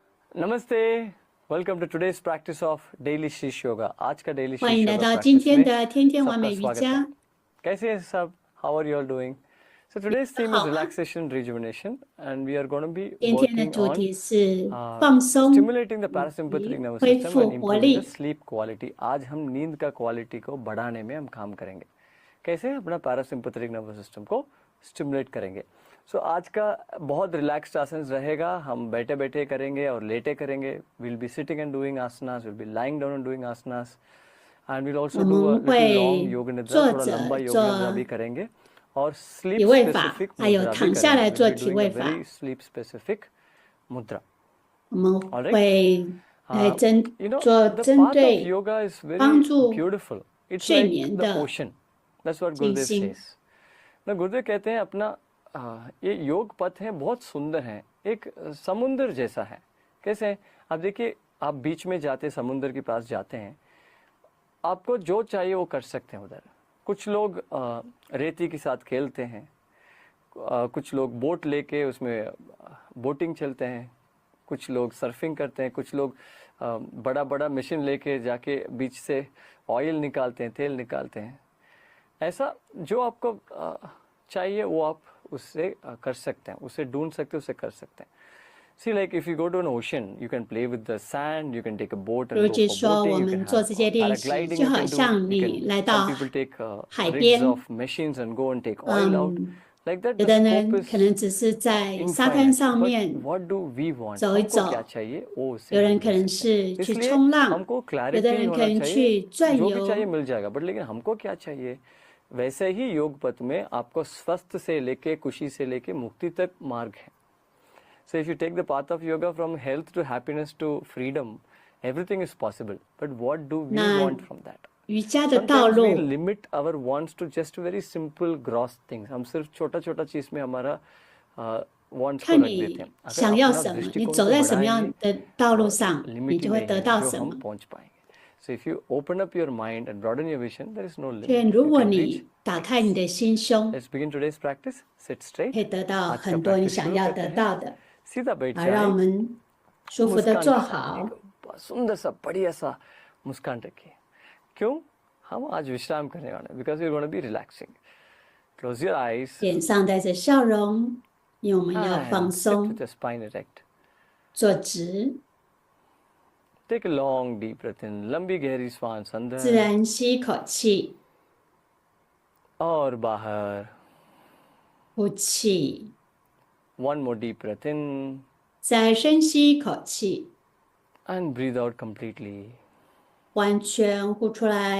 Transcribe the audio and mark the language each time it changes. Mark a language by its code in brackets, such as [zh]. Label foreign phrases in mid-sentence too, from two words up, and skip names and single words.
[hi] Namaste. [en] Welcome to today's practice of Daily Shish Yoga. [hi] आज का Daily [zh] 欢 [hi] Shish [zh] 迎来 [hi] Yoga [zh] 到今 [hi] practice [zh] 天 [hi] में [zh] 的天天完 [hi] सबका [zh] 美瑜 [hi] स्वागत है। [zh] 伽。 [hi] कैसे हैं सब? [en] How are you all doing? So today's theme is [zh] 好啊， [en] relaxation rejuvenation, and we are going to be [zh] 今天的 [en] working [zh] 主 [en] on [zh] 题是放松 [en] stimulating the [zh] 以 [en] parasympathetic [zh] 及 [en] nervous [zh] 恢 [en] system [zh] 复 [en] and [zh] 活 [en] improving the [zh] 力。 [en] sleep quality. [hi] आज हम नींद का क्वालिटी को बढ़ाने में हम काम करेंगे। कैसे? अपना पैरासिम्पैथेटिक नर्वस सिस्टम को स्टिमुलेट करेंगे। सो आज का बहुत रिलैक्स्ड आसन रहेगा। हम बैठे बैठे करेंगे और लेटे करेंगे। [en] will be sitting and doing asanas, will be lying down and doing asanas, and will also [zh] 我 [en] do a [zh] 们 [en] little long [zh] 会 [en] योग निद्रा, [zh] 坐 [hi] थोड़ा लंबा [zh] 着 [hi] योग निद्रा भी [zh] 做 [hi] करेंगे और [zh] 体 [hi] स्लीप [zh] 位法， [hi] स्पेसिफिक [zh] 还有 [hi] मुद्रा भी [zh] 躺下 [hi] करेंगे। [zh] 来 [en] विल [zh] 做 [en] बी [zh] 体 [en] doing a [zh] 位 [en] वेरी [zh] 法。 [en] sleep specific mudra. [zh] 我们 [en] All right. [zh] 会来 [en] You know, [zh] 做 [en] the [zh] 针 [en] path of [zh] 对 [en] yoga is [zh] 帮 [en] very [zh] 助 [en] beautiful. It's [zh] 睡 [en] like [zh] 眠 [en] the [zh] 的 [en] ocean. That's what [zh] 静 [en] Gurudev [zh] 心。 [en] says. [hi] ना गुरुदेव कहते हैं अपना ये योग पथ है, बहुत सुंदर है, एक समुंदर जैसा है। कैसे है? आप देखिए, आप बीच में जाते, समुंदर के पास जाते हैं, आपको जो चाहिए वो कर सकते हैं उधर। कुछ लोग रेती के साथ खेलते हैं, कुछ लोग बोट लेके उसमें बोटिंग चलते हैं, कुछ लोग सर्फिंग करते हैं, कुछ लोग बड़ा बड़ा मशीन लेके जाके बीच से ऑयल निकालते हैं, तेल निकालते हैं। ऐसा जो आपको चाहिए वो आप उससे कर सकते हैं, उसे ढूंढ सकते हैं, उसे कर सकते हैं। [en] See, like if you go to an ocean, you can play with the sand, you can take a boat [zh] 如 [en] and go [zh] 是 [en] for [zh] 说，我 [en] boating, you can [zh] 们做 [en] have [zh] 这些练习， [en] paragliding [zh] 就 [en] you [zh] 好 [en] can do, [zh] 像 [en] you [zh] 你 [en] can, [zh] 来 [en] some [zh] 到 [en] people take [zh] 海 [en] rigs [zh] 边， [en] of machines and go and take oil out. [zh] 嗯， [en] Like that, [zh] 有 [en] the [zh] 的 [en] scope [zh] 人 [en] is [zh] 可能只是在沙滩 [en] infinite. [zh] 上 [en] But [zh] 面 [en] what do we want? [zh] 走一 [hi] हमको क्या [zh] 走， [hi] चाहिए वो उसे [zh] 有人 [hi] हम [zh] 可 [hi] ले [zh] 能 [hi] सकते हैं। [zh] 是去 [hi] इसलिए [zh] 冲浪， [hi] हमको [zh] 有的 [hi] क्लैरिटी [zh] 人可 [hi] होना [zh] 能 [hi] चाहिए, [zh] 去转 [hi] जो भी चाहिए [zh] 悠， [hi] मिल जाएगा। बट लेकिन हमको क्या चाहिए? वैसे ही योग पथ में आपको स्वस्थ से लेके खुशी से लेके मुक्ति तक मार्ग है। [en] So if you take the path of yoga from health to happiness to freedom, everything is possible. But what do we [zh] 那 [en] want from that? [zh] 瑜伽的道 [en] Sometimes we [zh] 路， [en] limit our wants to just very simple gross things. [hi] हम सिर्फ छोटा छोटा चीज में हमारा wants को [zh] 看 [hi] रख देते [zh] 你 [hi] हैं। अगर [zh] 想要 [hi] अपना [zh] 什么，你 [hi] दृष्टिकोण [zh] 走 [hi] को [zh] 在什么 [hi] बढ़ाएंगे [zh] 样的道路 [hi] और [zh] 上，你 [hi] लिमिट [zh] 就 [hi] ही [zh] 会 [hi] नहीं [zh] 得 [hi] है [zh] 到 [hi] जो [zh] 什 [hi] हम [zh] 么。 [hi] पहुंच पाएंगे। [en] So if you open up your mind and broaden your vision, there is no [zh] 却 [en] limit. [zh] 如 [en] You [zh] 果 [en] can reach [zh] 你打开你的心胸， [en] Let's begin today's practice. Sit straight. [zh] 可以得到 [hi] आज का [zh] 很多你 [hi] practice [zh] 想 [hi] शुरू [zh] 要 [hi] करते [zh] 得 [hi] हैं। [zh] 到的。 [hi] सीधा बैठ [zh] 好，让我 [hi] जाएं, [zh] 们舒服的 [hi] मुस्कान [zh] 坐 [hi] के साथ [zh] 好。 [hi] एक सुंदर सा बढ़िया सा मुस्कान रखिए। क्यों? हम आज विश्राम करने वाले हैं, [en] because we're going to be relaxing. Close your eyes [zh] 脸上带着笑容，因为我们要放 [en] and sit [zh] 松， [en] with the spine erect. [zh] 坐直， [en] Take a long deep breath in. [hi] लंबी गहरी श्वास [zh] 自 [hi] अंदर [zh] 然吸一口气， [hi] और बाहर. [zh] 呼气， [en] One more deep breath in [zh] 再深吸一口气， [en] and breathe out completely. [zh] 完全呼出来。